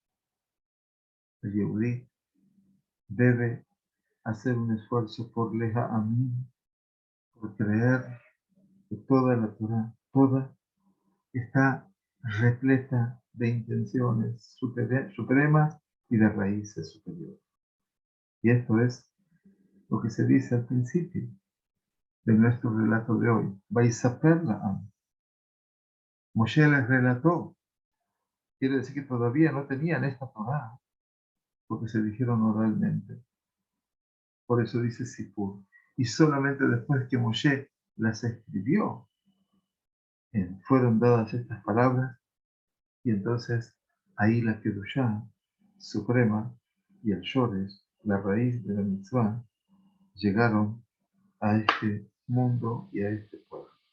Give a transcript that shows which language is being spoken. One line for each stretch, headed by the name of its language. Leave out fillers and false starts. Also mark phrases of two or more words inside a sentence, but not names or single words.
Spanish: el Yehudí debe hacer un esfuerzo por leja a mí, por creer que toda la Torah, toda, está repleta de intenciones supremas y de raíces superiores. Y esto es lo que se dice al principio de nuestro relato de hoy.
Hebrew: ויספר לעם.
Spanish: Moshe les relató. Quiere decir que todavía no tenían esta Torah, porque se dijeron oralmente. Por eso dice Sipur. Y solamente después que Moshe las escribió, fueron dadas estas palabras, y entonces ahí la Kedushá suprema y el Shoresh, la raíz de la mitzvah, llegaron a este mundo y a este pueblo.